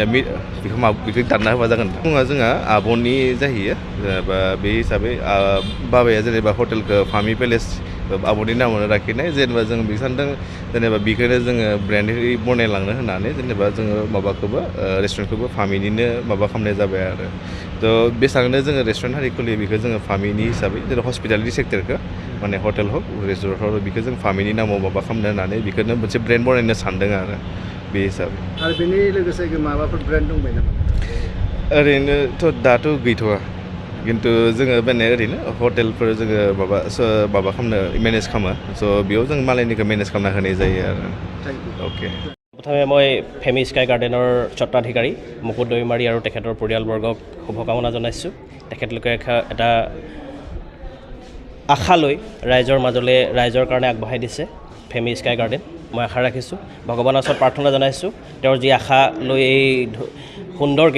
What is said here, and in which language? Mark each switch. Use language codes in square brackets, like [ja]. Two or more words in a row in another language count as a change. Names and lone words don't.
[brx] बेखौ दानना होबा जागोन मुङा जोंहा आब'नि जाहैयो जेनेबा बे हिसाबै बाबाया जेनेबा हटेलखौ फामि पेलेस आब'नि नामावनो लाखिनाय जेनेबा जों बे सानदों जेनेबा बेखौनो जोङो ब्रेन्डै बनायलांनो होननानै जेनेबा जोङो माबाखौबो रेस्टुरेन्टखौबो फामिनिनो माबा खालामनाय जाबाय आरो थ' बेसेबांनो जोङो रेस्टुरेन्ट हारि खुलियो बेखौ जोङो फामिनि हिसाबै जेरै [en] hospitality sector [brx] माने हटेल हक रेस्टुरेन्ट हक बेखौ जों फामिनि नामाव माबा खालामनो होननानै बेखौनो मोनसे ब्रेन्ड बनायनो सानदों आरो बे हिसाबै आरो बेनि लोगोसे माबाफोर ब्रेन्ड दंबाय नामा ओरैनोथ' दाथ' गैथ'वा खिन्थु जोङो माने ओरैनो हटेलफोर जोङो माबा खालामनो मेनेज खालामो स' बेयाव जों मालायनिखौ मेनेज खालामना होनाय जायो आरो अके [as] প্ৰথমে মই ফেমি স্কাই গাৰ্ডেনৰ স্বত্বাধিকাৰী মুকুট দৈমাৰী আৰু তেখেতৰ পৰিয়ালবৰ্গক শুভকামনা জনাইছোঁ তেখেতলোকে এটা আশা লৈ ৰাইজৰ কাৰণে আগবঢ়াই দিছে ফেমি স্কাই গাৰ্ডেন মই আশা ৰাখিছোঁ ভগৱানৰ ওচৰত প্ৰাৰ্থনা জনাইছোঁ তেওঁৰ যি আশা লৈ এই সুন্দৰকৈ